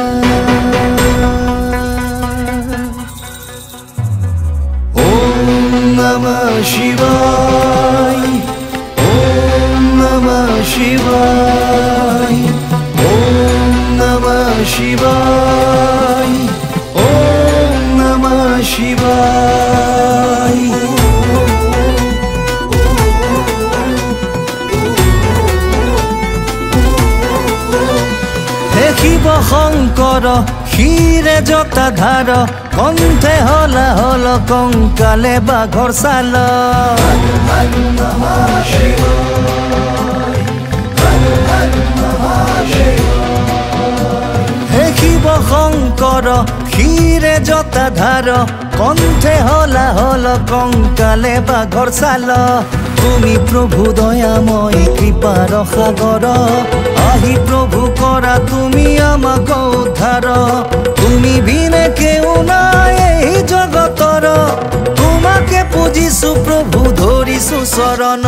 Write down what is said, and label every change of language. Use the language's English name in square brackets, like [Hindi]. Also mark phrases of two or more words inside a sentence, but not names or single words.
[Sanskrit] ओम नमः शिवाय ओम नमः शिवाय ओम नमः शिवाय ओम नमः शिवाय। [Assamese] শিৱ শংকৰ ক্ষীৰে জটাধাৰ কণ্ঠে হলা হল কংকালে বাঘৰ ছাল। হে শিৱ শংকৰ ক্ষীৰে জটাধাৰ কণ্ঠে হলা হল কংকালে বাঘৰ ছাল। তুমি প্রভু দয়াময় কৃপার সাগর আহি প্রভু করা তুমি আমাক উদ্ধার। তুমি বিনে কেউ নাই এই জগতর তোমাকে পুজিছো প্রভু ধরিছো চরণ।